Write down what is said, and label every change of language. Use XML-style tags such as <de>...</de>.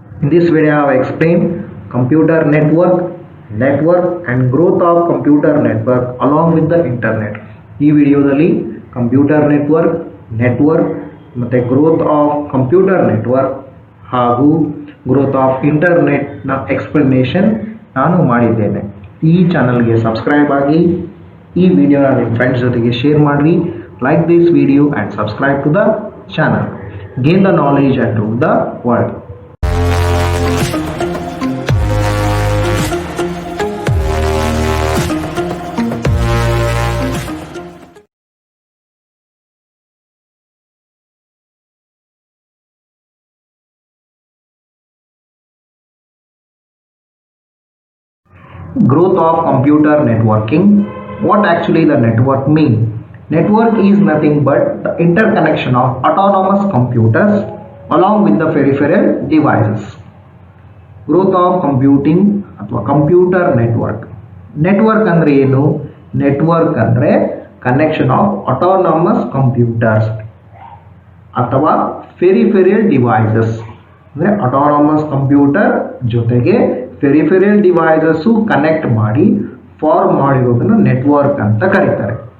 <en>In this video I have explained computer network and growth of computer network along with the internet.</en> <kn>ಈ ವಿಡಿಯೋದಲ್ಲಿ computer network ಮತ್ತು growth of computer network ಹಾಗೂ growth of internet ನ explanation ನಾನು ಮಾಡಿದ್ದೇನೆ. ಈ ಚಾನಲ್ಗೆ ಸಬ್ಸ್ಕ್ರೈಬ್ ಆಗಿ, ಈ ವಿಡಿಯೋನ ನಿಮ್ಮ ಫ್ರೆಂಡ್ಸ್ ಜೊತೆಗೆ ಶೇರ್ ಮಾಡಿ.</kn> <en>Like this video and subscribe to the channel. Gain the knowledge and rule the world. Growth of computer networking. What actually the network mean? Network is nothing but the interconnection of autonomous computers along with the peripheral devices. Growth of computing</en> <kn>ಅಥವಾ computer network ಅಂದ್ರೆ ಏನು? Network ಅಂದ್ರೆ</kn> <en>connection of autonomous computers</en> <kn>ಅಥವಾ peripheral devices. ಅಂದ್ರೆ autonomous computer ಜೊತೆಗೆ peripheral devices connect ಮಾಡಿ form ಮಾಡಿರೋದನ್ನ network ಅಂತ ಕರೀತಾರೆ.</kn>